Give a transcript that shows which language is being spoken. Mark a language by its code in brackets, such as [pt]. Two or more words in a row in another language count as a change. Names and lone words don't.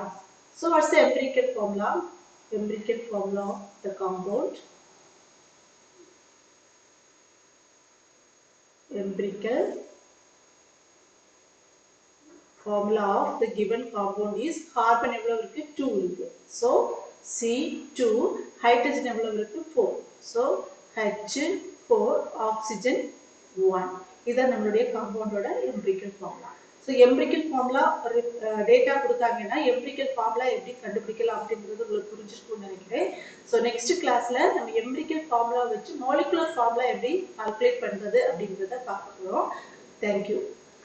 [en] So what's the empirical formula? Empirical formula of the compound. Empirical formula of the given compound is carbon [ta] எவ்வளவு இருக்கு 2 இருக்கு. [en] So C2, hydrogen [ta] எவ்வளவு இருக்கு [en] 4. So H4, oxygen 1. [ta] இதான் நம்மளுடைய காம்பவுண்டோட [en] empirical formula. So empirical formula data [ta] கொடுத்தாங்கன்னா [en] empirical formula [ta] எப்படி கண்டுபிடிக்கலாம் அப்படிங்கிறது உங்களுக்கு புரிஞ்சிருக்கும்னு நினைக்கிறேன். [en] So next class [ta] ல நம்ம [en] empirical formula [ta] வச்சு [en] molecular formula [ta] எப்படி calculate பண்றது அப்படிங்கறத பார்க்க போறோம். [en] Thank you.